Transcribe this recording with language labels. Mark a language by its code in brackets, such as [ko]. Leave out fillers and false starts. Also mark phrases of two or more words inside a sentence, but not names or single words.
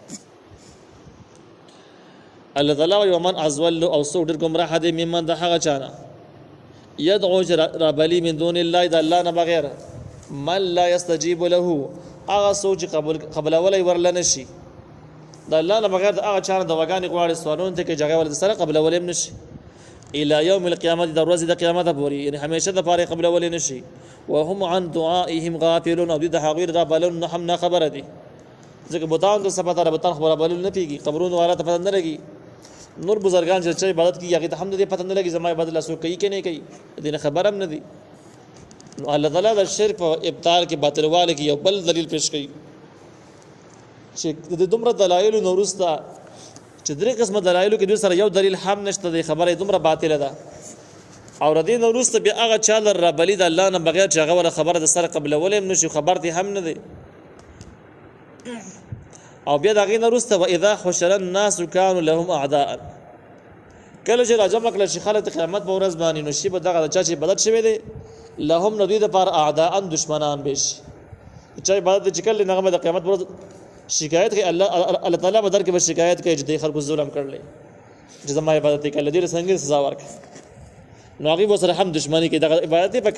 [ps] الله تعالی وایي [ar] ومن اضل [ps] او څوک ډېر ګمراه دی ممن د هغه چا نه یدعو چې رابلي [ar] من دون الله [ps] د الله نه بغیر [ar] من لا یستجیب له [ps] هغه څوک چې قبلولی ورله نه شي د الله نه بغیر د هغه چا نه دواګانې غواړي سوالونو ته کې جګړه ولې سره قبلولی هم نه شي [ar] الى يوم القيامه [ps] د ورځې د قیامت پورې یعنی همیشه دپاره یې قبلولی نه شي [ar] وهم عن دعائهم غافلون [ps] او دوی د هغوی د رابللو نه هم نه خبره دي ځکه بتانو ته څه پته بتان خو رابللو نه پوهېږي قبرونو والا ته پته نه لګي نور بزرګان چې چا عبادت کوي هغې ته هم د دې پته نه لګي زما عبادت لا څوک کوي که نه کوي د دې نه خبر هم نه دي نو الله تعالی د شرک په ابطال کې باطلواله کې یو بل دلیل پیش کوي چې د دومره دلایلو نه وروسته چې درې قسمه دلایلو کې دوی سره یو دلیل هم نشته دی خبره یې دومره باطله ده او د دې نه وروسته بیا هغه چا له رابلي د الله نه بغیر چې هغه وله خبره د سره قبلولی هم نه شي خبر دې هم نه دی او بیا د هغې نه وروسته [ar] واذا حشر الناس كانوا لهم اعداء [ps] کله چې راجمع کړل شي خلک د قیامت په ورځ باندې نو شي به دغه د چا چې عبادت شوی دی لهم نه دوی دپاره اعداء دشمنان به شي چا عبادت چې کله هغه به د قیامت پر ورځ شکایت کوي الله تعالی به در کې به شکایت کوي چې د خلکو ظلم کړلی چې زما عبادت یې کړلی ډېره سنګین سزا ورکړه نو هغوی به سره هم دشمني کوي دغه عبادت یې په